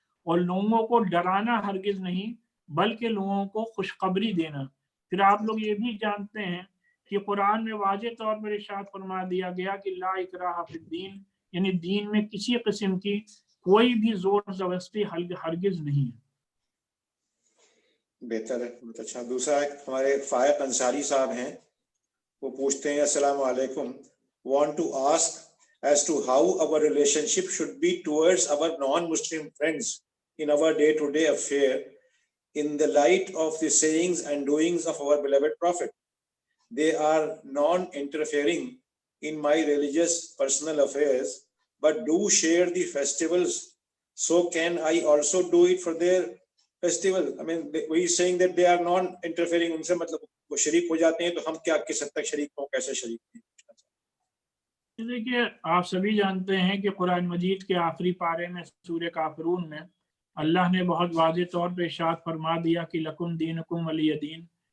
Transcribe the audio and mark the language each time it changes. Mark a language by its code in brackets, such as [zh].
[ur] اور لوگوں کو ڈرانا ہرگز نہیں بلکہ لوگوں کو خوشخبری دینا۔ پھر آپ لوگ یہ بھی جانتے ہیں کہ قرآن میں واضح طور پر ارشاد فرما دیا گیا کہ [ar] لا اکراہ فی الدین، [ur] یعنی دین میں کسی قسم کی کوئی بھی زور زبردستی ہرگز نہیں ہے۔ بہتر ہے، بہت اچھا۔ دوسرا ہمارے فائق انصاری صاحب ہیں، وہ پوچھتے ہیں السلام علیکم، [en] want to ask as to how our relationship should be towards our non-Muslim friends in our day-to-day affair in the light of the sayings and doings of our beloved Prophet. They are non-interfering in my religious personal affairs, but do share the festivals. So can I also do it for their festival? I mean, we is saying that they are non-interfering. [ur] ان سے مطلب وہ شریک ہو جاتے ہیں، تو ہم کیا کس حد تک شریک ہوں، کیسے شریک ہیں؟ دیکھیے، آپ سبھی جانتے ہیں کہ قرآن مجید کے آخری پارے میں سورہ کافرون میں اللہ نے بہت واضح طور پہ ارشاد فرما دیا کہ [ar] لکم دینکم ولی دین،